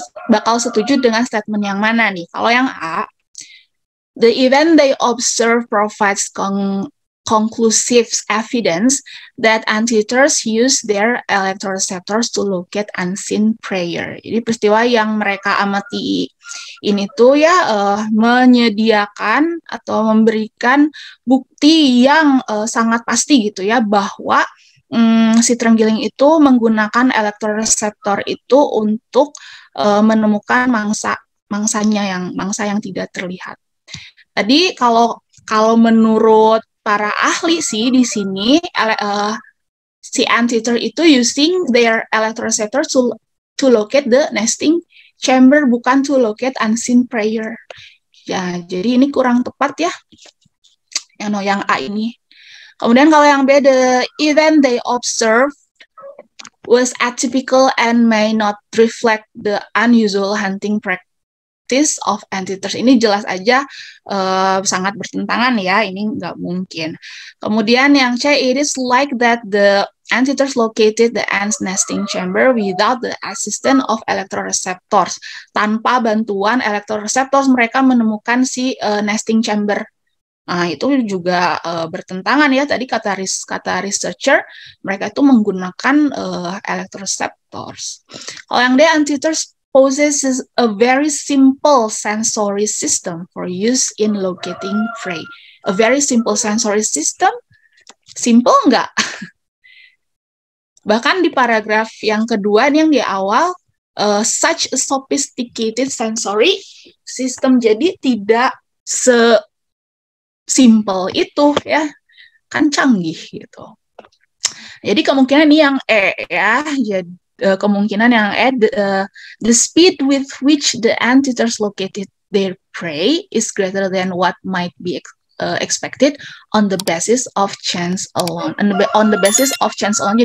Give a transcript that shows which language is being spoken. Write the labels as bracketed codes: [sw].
[id] Bakal setuju dengan statement yang mana nih? Kalau yang A, [en] the event they observe provides conclusive evidence that anthiters use their electroreceptors to locate unseen prey. [id] Jadi peristiwa yang mereka amati ini tuh ya menyediakan atau memberikan bukti yang sangat pasti gitu ya, bahwa si terenggiling itu menggunakan elektroreseptor itu untuk menemukan mangsa yang tidak terlihat. Tadi kalau menurut para ahli sih di sini si anthiter itu [en] using their electroreceptor to locate the nesting chamber, [id] bukan [en] to locate unseen prey. [id] Ya, jadi ini kurang tepat ya. Yang A ini. Kemudian kalau yang B, [en] the event they observed was atypical and may not reflect the unusual hunting practice of anthiters. [id] Ini jelas aja sangat bertentangan ya, ini nggak mungkin. Kemudian yang C, [en] it is like that the anthiters located the ants nesting chamber without the assistance of electroreceptors. [id] Tanpa bantuan electroreceptors mereka menemukan si nesting chamber. Nah, itu juga bertentangan ya, tadi kata researcher, mereka itu menggunakan electroreceptors. Kalau yang D, [en] anthiters possesses a very simple sensory system for use in locating prey. A very simple sensory system, [id] simple enggak? Bahkan di paragraf yang kedua nih, yang di awal, [en] such a sophisticated sensory system. [id] Jadi tidak simple itu ya, kan canggih gitu. Jadi kemungkinan ini yang E ya. Jadi kemungkinan yang E, [en] the speed with which the anteaters located their prey is greater than what might be expected on the basis of chance alone. On the basis of chance alone.